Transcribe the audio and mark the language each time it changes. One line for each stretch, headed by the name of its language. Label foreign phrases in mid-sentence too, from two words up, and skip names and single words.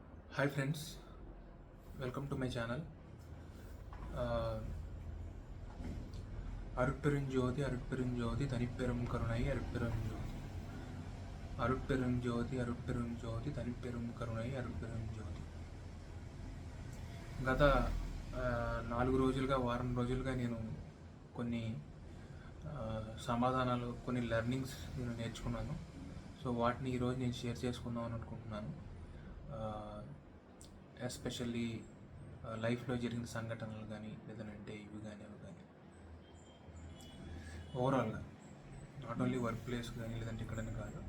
English: Hi friends, welcome to my channel.
Tamil: அருட்பெருஞ்சோதி அருட்பெருஞ்சோதி தனிப்பெரும் கருணை அருட்பெருஞ்சோதி அருட்பெருஞ்சோதி அருட்பெருஞ்சோதி தனிப்பெரும் கருணை அருட்பெருஞ்சோதி.
Telugu: గత 4 రోజులుగా వారం రోజులుగా నేను కొన్ని సమాధానాలు, కొన్ని లెర్నింగ్స్ నేను నేర్చుకున్నాను. సో వాటిని ఈరోజు నేను షేర్ చేసుకుందాం అని అనుకుంటున్నాను.
English: especially lifelo
Telugu: జరిగిన సంఘటనలు కానీ, లేదంటే ఇవి కానీ అవి కానీ,
English: overallga not only work place
Telugu: కానీ లేదంటే ఇక్కడని కాదు.